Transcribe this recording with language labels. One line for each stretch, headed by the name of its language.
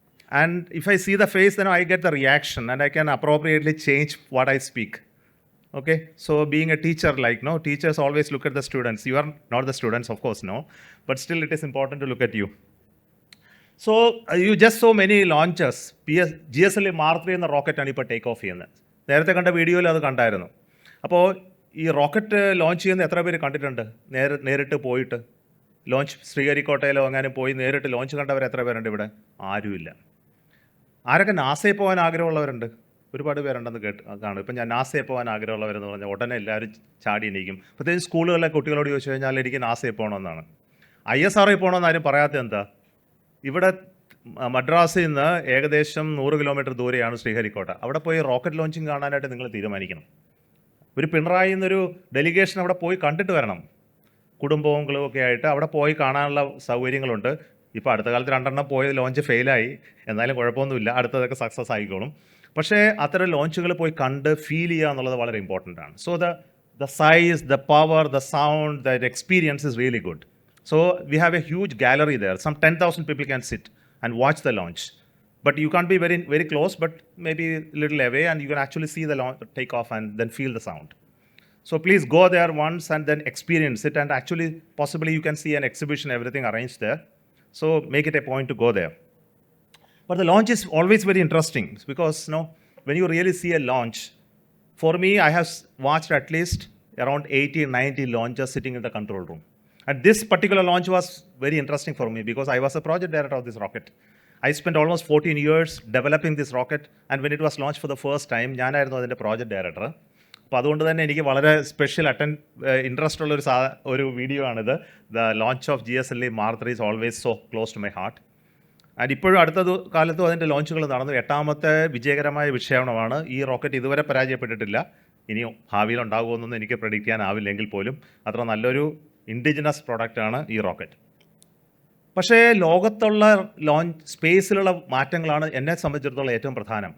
English: And if I see the face, then I get the reaction and I can appropriately change what I speak. Okay, so being a teacher, teachers always look at the students. You are not the students, of course, no, but still it is important to look at you. So you just saw many launches.
Malayalam: GSLV Mark 3 എന്ന റോക്കറ്റാണ് ഇപ്പോൾ take off ചെയ്യുന്നത്. നേരത്തെ കണ്ട വീഡിയോയിൽ അത് കണ്ടായിരുന്നു. അപ്പോൾ ഈ റോക്കറ്റ് ലോഞ്ച് ചെയ്യുന്ന എത്ര പേര് കണ്ടിട്ടുണ്ട്? നേരിട്ട് പോയിട്ട് ലോഞ്ച് ശ്രീഹരിക്കോട്ടയിലോ അങ്ങനെ പോയി നേരിട്ട് ലോഞ്ച് കണ്ടവർ എത്ര പേരുണ്ട് ഇവിടെ? ആരുമില്ല. ആരൊക്കെ നാസയിൽ പോകാൻ ആഗ്രഹമുള്ളവരുണ്ട്? ഒരുപാട് പേരുണ്ടെന്ന് കാണും. ഇപ്പം ഞാൻ നാസയിൽ പോകാൻ ആഗ്രഹമുള്ളവരെന്ന് പറഞ്ഞാൽ ഉടനെ എല്ലാവരും ചാടി എണീക്കും. പ്രത്യേകിച്ച് സ്കൂളുകളിലെ കുട്ടികളോട് ചോദിച്ചു കഴിഞ്ഞാൽ എനിക്ക് നാസയിൽ പോകണമെന്നാണ്. ISRO പോകണമെന്ന് ആരും പറയാത്തത് എന്താ? ഇവിടെ മദ്രാസിൽ നിന്ന് ഏകദേശം 100 കിലോമീറ്റർ ദൂരെയാണ് ശ്രീഹരിക്കോട്ട. അവിടെ പോയി റോക്കറ്റ് ലോഞ്ചിങ് കാണാനായിട്ട് നിങ്ങൾ തീരുമാനിക്കണം. ഒരു പിണറായി എന്നൊരു ഡെലിഗേഷൻ അവിടെ പോയി കണ്ടിട്ട് വരണം. കുടുംബങ്ങളും ഒക്കെ ആയിട്ട് അവിടെ പോയി കാണാനുള്ള സൗകര്യങ്ങളുണ്ട്. ഇപ്പോൾ അടുത്ത കാലത്ത് 2 പോയി ലോഞ്ച് ഫെയിലായി, എന്നാലും കുഴപ്പമൊന്നുമില്ല, അടുത്തതൊക്കെ സക്സസ് ആയിക്കോളും. പക്ഷേ അത്തരം ലോഞ്ചുകൾ പോയി കണ്ട് ഫീൽ ചെയ്യുക എന്നുള്ളത് വളരെ ഇമ്പോർട്ടൻ്റ് ആണ്.
English: So the size, the power, the sound, the experience is really good. So we have a huge gallery there. Some 10,000 people can sit and watch the launch. But you can't be very, very close, but maybe a little away, and you can actually see the take off and then feel the sound. So please go there once and then experience it, and actually possibly you can see an exhibition, everything arranged there. So make it a point to go there. But the launch is always very interesting because when you really see a launch, for me, I have watched at least around 80 90 launches sitting in the control room. And this particular launch was very interesting for me because I was a project director of this rocket. I spent almost 14 years developing this rocket, and when it was launched for the first time,
Malayalam: ഞാനായിരുന്നു അതിൻ്റെ project director. അപ്പോൾ അതുകൊണ്ട് തന്നെ എനിക്ക് വളരെ special interest ഉള്ള ഒരു video ആണിത്.
English: The launch of GSLV Mark 3 is always so close to my heart.
Malayalam: And ഇപ്പോഴും അടുത്ത കാലത്തും അതിൻ്റെ ലോഞ്ചുകൾ നടന്നു. 8ാമത്തെ വിജയകരമായ വിക്ഷേപണമാണ്. ഈ റോക്കറ്റ് ഇതുവരെ പരാജയപ്പെട്ടിട്ടില്ല. ഇനിയും ഭാവിയിൽ ഉണ്ടാകുമെന്നൊന്നും എനിക്ക് പ്രെഡിക്റ്റ് ചെയ്യാനാവില്ലെങ്കിൽ പോലും അത്ര നല്ലൊരു ഇൻഡിജിനസ് പ്രോഡക്റ്റാണ് ഈ റോക്കറ്റ്. പക്ഷേ ലോകത്തുള്ള സ്പേസിലുള്ള മാറ്റങ്ങളാണ് എന്നെ സംബന്ധിച്ചിടത്തോളം ഏറ്റവും പ്രധാനം.